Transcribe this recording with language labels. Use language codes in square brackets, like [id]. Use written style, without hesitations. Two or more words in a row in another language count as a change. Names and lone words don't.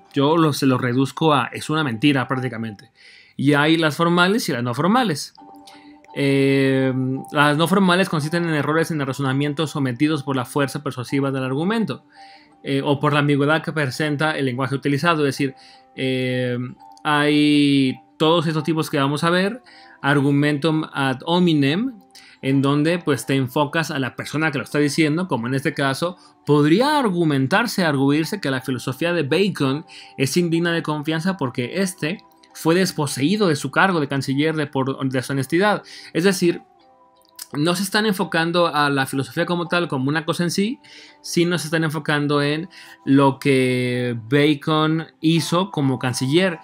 [es] Yo se lo reduzco a es una mentira prácticamente. Y hay las formales y las no formales. Las no formales consisten en errores en el razonamiento sometidos por la fuerza persuasiva del argumento o por la ambigüedad que presenta el lenguaje utilizado. Es decir, hay todos estos tipos que vamos a ver, [la] argumentum ad hominem, [es] en donde pues te enfocas a la persona que lo está diciendo, como en este caso, podría arguirse que la filosofía de Bacon es indigna de confianza porque fue desposeído de su cargo de canciller por deshonestidad. Es decir, no se están enfocando a la filosofía como tal, como una cosa en sí, sino se están enfocando en lo que Bacon hizo como canciller.